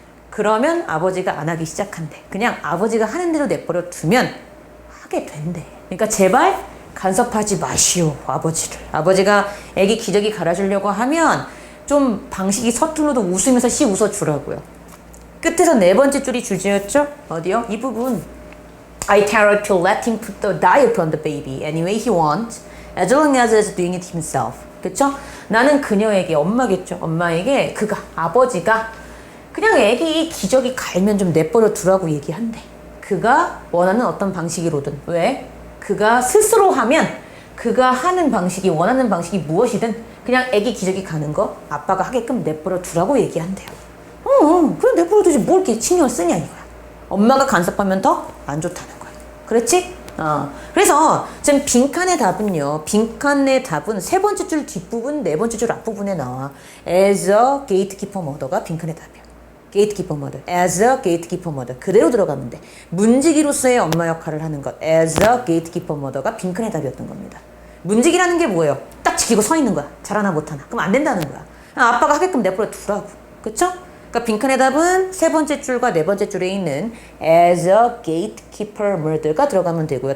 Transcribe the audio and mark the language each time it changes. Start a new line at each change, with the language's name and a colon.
Korean: 그러면 아버지가 안 하기 시작한대. 그냥 아버지가 하는 대로 내버려 두면 하게 된대. 그러니까 제발 간섭하지 마시오, 아버지를. 아버지가 애기 기저귀 갈아주려고 하면 좀 방식이 서툴러도 웃으면서 웃어주라고요. 끝에서 네 번째 줄이 주제였죠? 어디요? 이 부분.
English: I tell her to let him put the diaper on the baby anyway he wants, as long as he's doing it himself.
Korean: 그쵸? 나는 그녀에게, 엄마겠죠? 엄마에게 아버지가 그냥 애기 기저귀 갈면 좀 내버려 두라고 얘기한대. 그가 원하는 어떤 방식으로든. 왜? 그가 스스로 하면 그가 하는 방식이 원하는 방식이 무엇이든 그냥 애기 기저귀 가는 거 아빠가 하게끔 내버려 두라고 얘기한대요. 그냥 내버려 두지 뭘 이렇게 신경을 쓰냐 이거야. 엄마가 간섭하면 더 안 좋다는 거야. 그렇지? 그래서 지금 빈칸의 답은요. 빈칸의 답은 세 번째 줄 뒷부분, 네 번째 줄 앞부분에 나와.
English: As a gatekeeper mother
Korean: 가 빈칸의 답이야.
English: gatekeeper mother. As a gatekeeper mother.
Korean: 그대로 들어가면 돼. 문지기로서의 엄마 역할을 하는 것.
English: As a gatekeeper mother
Korean: 가 빈칸의 답이었던 겁니다. 문지기라는 게 뭐예요? 딱 지키고 서 있는 거야. 잘하나 못하나. 그럼 안 된다는 거야. 아빠가 하게끔 내버려 두라고. 그쵸? 그러니까 빈칸의 답은 세 번째 줄과 네 번째 줄에 있는
English: as a gatekeeper mother
Korean: 가 들어가면 되고요.